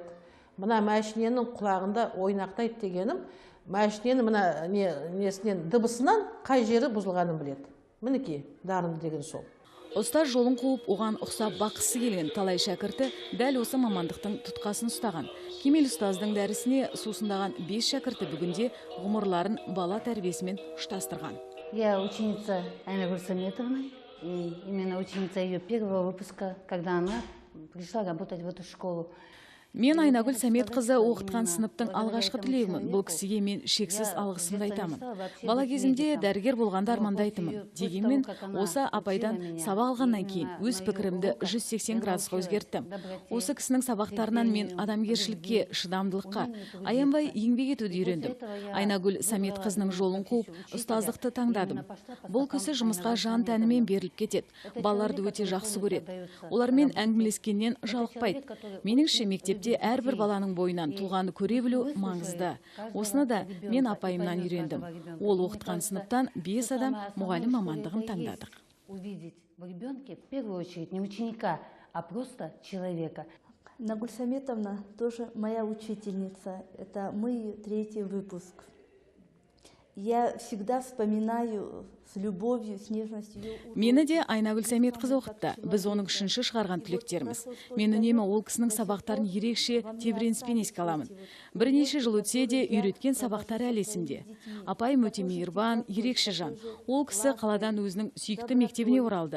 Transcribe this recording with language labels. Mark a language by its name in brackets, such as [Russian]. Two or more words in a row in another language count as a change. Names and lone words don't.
[Kazakh] Мына мәшиненің құлағында ойнақтайды дегенім, мәшиненің мына несінен дыбысынан қай жері бұзылғанын біледі. Мінекей, дарынды деген сол. Ұстаз жолын қуып, оған ұқсап бақысы келген талай шәкірті дәл осы мамандықтың тұтқасын ұстаған. Кемел ұстаздың дәрісіне сусындаған 5 шәкірті бүгінде ғұмырларын бала тәрбиесімен ұштастырған. [Russian] Я ученица Айнагүл Сәметовна, и именно ученица ее первого выпуска, когда она пришла работать в эту школу. [Kazakh] Мен Айнагүл Сәметқызы оқытқан сыныптың алғашқы түлегімін. Бұл кісіге мен шексіз алғысымды айтамын. Бала кезімде дәрігер болғанды армандайтынмын. Дегенмен, осы апайдан сабақ алғаннан кейін өз пікірімді 180 градусқа өзгерттім. Осы кісінің сабақтарынан мен адамгершілікке, шыдамдылыққа, аянбай еңбек етуді үйрендім. Айнагүл Сәметқызының жолын қуып, ұстаздықты таңдадым. Бұл кісі жұмысқа жан тәнімен беріліп кетеді. Балаларды өте жақсы көреді. Олармен әңгімелескеннен жалықпайды. Меніңше, мектепте әрбір баланың бойынан туғаны көре білу маңызды. Осыны да мен апайымнан үйрендім. Ол оқытқан сыныптан 5 адам мұғалім мамандығын таңдадық. [Russian] Увидеть в ребенке в первую очередь не ученика, а просто человека. Нагуль Сәметовна тоже моя учительница. Это мой 3-й выпуск. Я всегда вспоминаю с любовью, с нежностью. [Kazakh] Мені де Айнагүл Сәметқызы оқытты. Біз оның 3-ші шығарған түлектеріміз. Мен үнемі ол кісінің сабақтарын ерекше тебіреніспен еске аламын. Бірнеше жыл өтсе де үйреткен сабақтары әлі есімде. Апайым өте мейірбан, ерекше жан. Ол кісі қаладан өзінің сүйікті мектебіне оралды.